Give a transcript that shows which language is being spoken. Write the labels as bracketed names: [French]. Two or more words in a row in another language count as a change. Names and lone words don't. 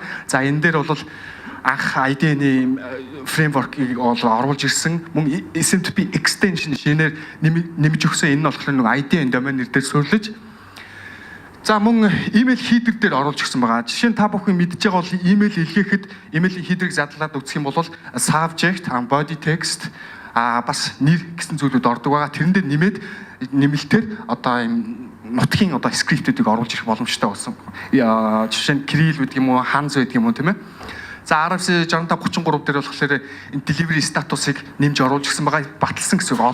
[Mongolian] За энэ дээр бол анх IDN-ийн фреймворкийг оруулж ирсэн. Мөн SMTP extension шинээр нэмж өгсөн. Энэ нь болохоор нэг IDN домен нэр дээр суурилж. За мөн [English] email header [Mongolian] дээр оруулж ирсэн байгаа. Жишээ нь та бүхэн мэдж байгаа бол email илгээхэд [English] email header- [Mongolian] ыг задлаад үзэх юм бол [English] subject, body text [Mongolian] бас нэр гэсэн зүйлүүд ордог байгаа. Тэрэн дээр нэмэлтээр одоо юм нутгийн одоо скриптүүдийг оруулж ирэх боломжтой болсон. Жишээ нь Kirill гэдэг юм уу, Hans гэдэг юм уу тийм ээ. За RFC 6533 дээр болохоор энэ [English] delivery status- [Mongolian] ыг нэмж оруулж ирсэн байгаа. Баталсан гэсэн үг.